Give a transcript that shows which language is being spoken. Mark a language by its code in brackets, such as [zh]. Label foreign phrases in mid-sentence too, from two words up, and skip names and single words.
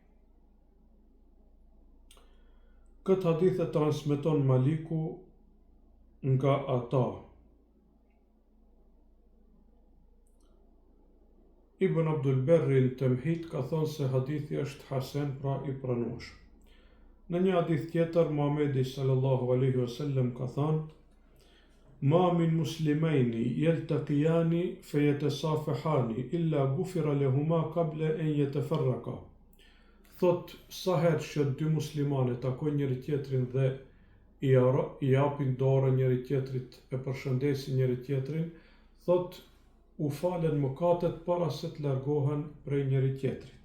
[sq] Këtë hadith e transmeton Maliku nga ata. Ibn Abdul Berri në Temhid ka thënë se hadithi është hasen, pra i pranueshëm. Në një hadith tjetër, [ar] Muhamedi صلى الله عليه وسلم [sq] ka thënë: [ar] ما من مسلمين يلتقيان فيتصافحان إلا غفر لهما قبل أن يتفرقا. [sq] Thot, sa herë që dy muslimane takojnë njëri tjetrin dhe i japin dorën njëri tjetrit, e përshëndesin njëri tjetrin, thot, u falen mëkatet para se të largohen prej njëri tjetrit.